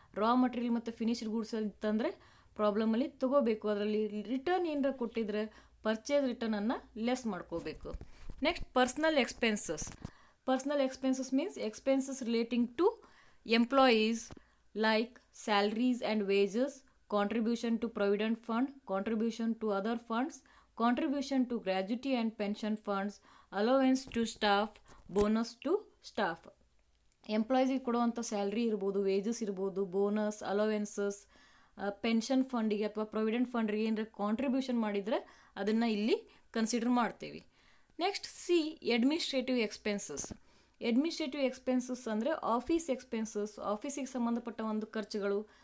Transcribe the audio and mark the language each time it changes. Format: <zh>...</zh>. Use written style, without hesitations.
<kn>Raw material ಮತ್ತು finished goods ಇತ್ತಂದರೆ ಪ್ರಾಬ್ಲಮಲ್ಲಿ ತಗೋಬೇಕು. ಅದರಲ್ಲಿ ರಿಟರ್ನ್ ಏನರ ಕೊಟ್ಟಿದ್ರೆ ಪರ್ಚೇಸ್ ರಿಟರ್ನನ್ನು ಲೆಸ್ ಮಾಡ್ಕೋಬೇಕು.</kn> <en>Next personal expenses. Personal expenses means expenses relating to employees like salaries and wages, contribution to provident fund, contribution to other funds, contribution to gratuity and pension funds, allowance to staff, bonus to staff.</en> <kn>ಎಂಪ್ಲಾಯೀಸಿಗೆ ಕೊಡುವಂಥ salary ಇರ್ಬೋದು, wages ಇರ್ಬೋದು, bonus, allowances, pension ಫಂಡಿಗೆ ಅಥವಾ provident ಫಂಡ್ಗೆ ಏನರ contribution ಮಾಡಿದರೆ ಅದನ್ನು ಇಲ್ಲಿ consider ಮಾಡ್ತೀವಿ.</kn> <en>Next C, administrative expenses.</en> <kn>Administrative expenses ಅಂದರೆ ಆಫೀಸ್ ಎಕ್ಸ್ಪೆನ್ಸಸ್, ಆಫೀಸಿಗೆ ಸಂಬಂಧಪಟ್ಟ ಒಂದು ಖರ್ಚುಗಳು.</kn>